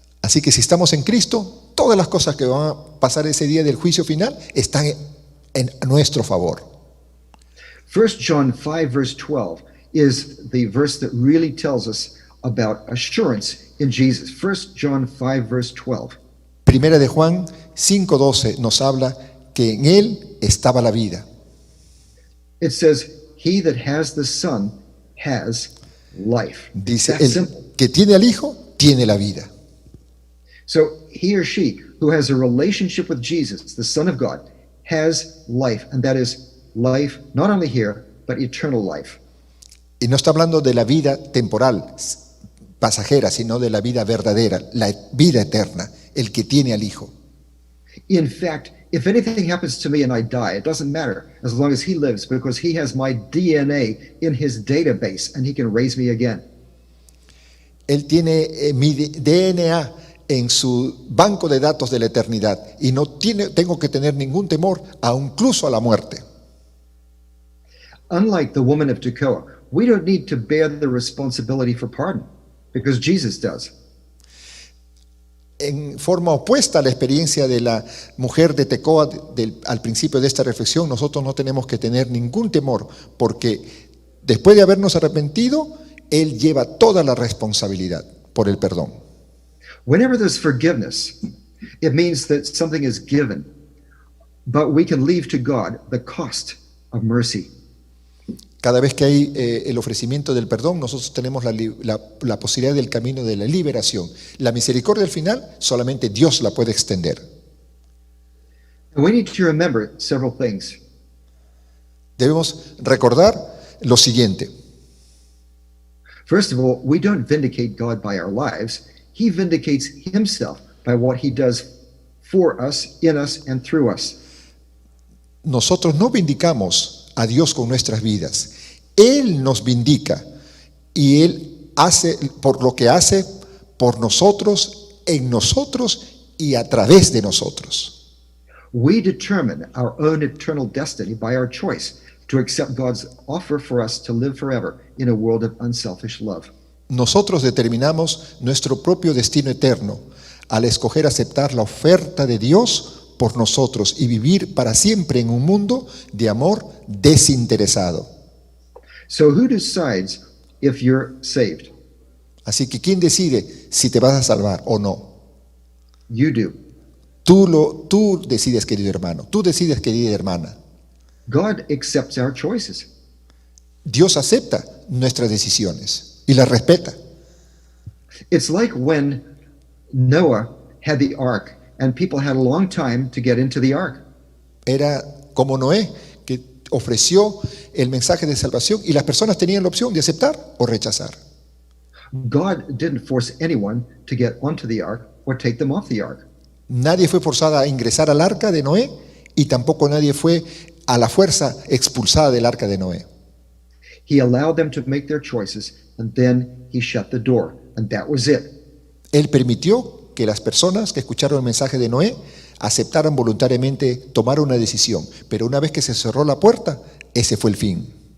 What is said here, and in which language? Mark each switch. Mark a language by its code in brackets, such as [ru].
[es] Así que si estamos en Cristo, todas las cosas que van a pasar ese día del juicio final están en nuestro favor. [en] 1 John 5 verse 12 is the verse that really tells us about assurance in Jesus. 1 John 5 verse 12. [es] Primera de Juan 5:12 nos habla que en él estaba la vida. [en] It says, he that has the Son has life. [es] Dice, [en] That's simple. [es] el que tiene al Hijo, tiene la vida. [en] So he or she who has a relationship with Jesus, the Son of God, has life. And that is life not only here, but eternal life. [es] Y no está hablando de la vida temporal, pasajera, sino de la vida verdadera, la vida eterna, el que tiene al Hijo. [en] In fact, if anything happens to me and I die, it doesn't matter as long as he lives because he has my DNA in his database and he can raise me again. [es] Él tiene mi DNA en su banco de datos de la eternidad y no tengo que tener ningún temor, incluso a la muerte. [en] Unlike the woman of Tekoa, we don't need to bear the responsibility for pardon because Jesus does. [es] En forma opuesta a la experiencia de la mujer de Tecoa al principio de esta reflexión, nosotros no tenemos que tener ningún temor porque después de habernos arrepentido, Él lleva toda la responsabilidad por el perdón. [en] Whenever there's forgiveness, it means that something is given, but we can leave to God the cost of mercy. [es] Cada vez que hay el ofrecimiento del perdón, nosotros tenemos la posibilidad del camino de la liberación. La misericordia al final, solamente Dios la puede extender. [en] And we need to remember several things. [es] Debemos recordar lo siguiente. [en] First of all, we don't vindicate God by our lives. He vindicates himself by what he does for us, in us, and through us. [es] Nosotros no vindicamos a Dios con nuestras vidas. Él nos vindica y Él hace por lo que hace por nosotros, en nosotros y a través de nosotros. [en] We determine our own eternal destiny by our choice to accept God's offer for us to live forever in a world of unselfish love. [es] Nosotros determinamos nuestro propio destino eterno al escoger aceptar la oferta de Dios por nosotros y vivir para siempre en un mundo de amor desinteresado. [en] So who decides if you're saved? [es] Así que ¿quién decide si te vas a salvar o no? [en] You do. [es] Tú decides, querido hermano. Tú decides, querida hermana. [en] God accepts our choices. [es] Dios acepta nuestras decisiones y las respeta. [en] It's like when Noah had the ark and people had a long time to get into the ark. [es] Era como Noé, que ofreció el mensaje de salvación y las personas tenían la opción de aceptar o rechazar. [en] God didn't force anyone to get onto the ark or take them off the ark. [es] Nadie fue forzada a ingresar al arca de Noé y tampoco nadie fue a la fuerza expulsada del arca de Noé. [en] He allowed them to make their choices and then he shut the door and that was it. [es] Él permitió que las personas que escucharon el mensaje de Noé aceptaran voluntariamente tomar una decisión, pero una vez que se cerró la puerta, ese fue el fin.